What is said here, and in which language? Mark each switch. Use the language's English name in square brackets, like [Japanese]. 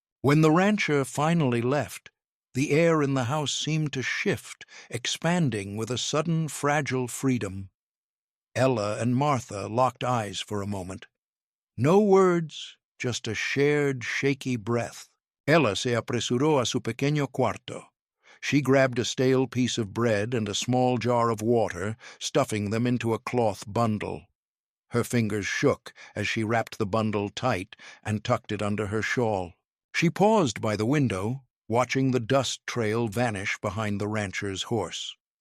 [English] When the rancher finally left, the air in the house seemed to shift, expanding with a sudden fragile freedom. Ella and Martha locked eyes for a moment. No words, just a shared, shaky breath. [Spanish] Ella se apresuró a su pequeño cuarto. [English] She grabbed a stale piece of bread and a small jar of water, stuffing them into a cloth bundle. Her fingers shook as she wrapped the bundle tight and tucked it under her shawl. She paused by the window, watching the dust trail vanish behind the rancher's horse.